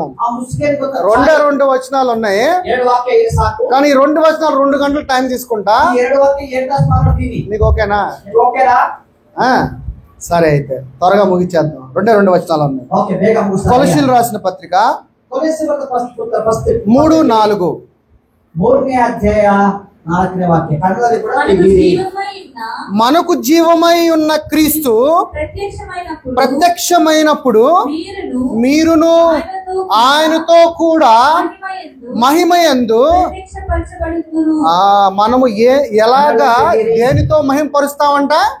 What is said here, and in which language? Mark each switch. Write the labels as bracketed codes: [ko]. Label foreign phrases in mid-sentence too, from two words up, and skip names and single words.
[te] 2 వచనాలు ఉన్నాయి, కానీ 2 వచనాలు 2 గంటలు టైం తీసుకుంటా. నీకు ఓకేనా? సరే, అయితే త్వరగా ముగించేద్దాం. 2 వచనాలు ఉన్నాయి. కొలస్సీయులకు రాసిన పత్రిక 3:4. [kn] 3ನೇ ಅಧ್ಯಾಯ 4ನೇ ವಾಕ್ಯ. ಕನ್ನಡದಲ್ಲಿ ಕೂಡ [te] మనకు జీవమై ఉన్న క్రీస్తు ప్రత్యక్షమైనప్పుడు మీరును ఆయనతో కూడా మహిమయందు మనము ఎలాగా దేనితో మహిమపరుస్తామంట?